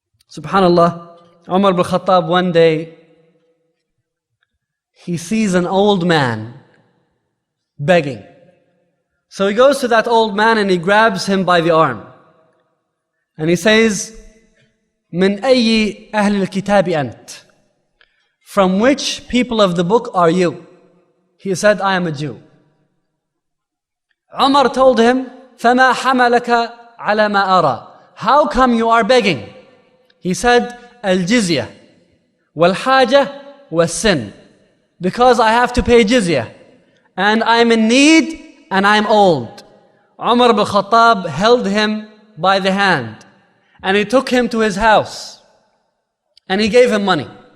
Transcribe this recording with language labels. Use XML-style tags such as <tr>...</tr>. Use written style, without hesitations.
<en>Subhanallah, Umar ibn Khattab one day, he sees an old man begging. So he goes to that old man and he grabs him by the arm. And he says,</en> <ar>"Min ayyi ahli al-kitabi ant?"</ar> <en>From which people of the book are you? He said, I am a Jew. Umar told him,</en> <ar>فَمَا حَمَلَكَ عَلَى مَا أَرَى?</ar> <en>How come you are begging? He said,</en> <ar>al-jizya, wal-haja, was-sin.</ar> <en>Because I have to pay jizya, and I'm in need, and I'm old. Umar ibn Khattab held him by the hand, and he took him to his house, and he gave him money.</en>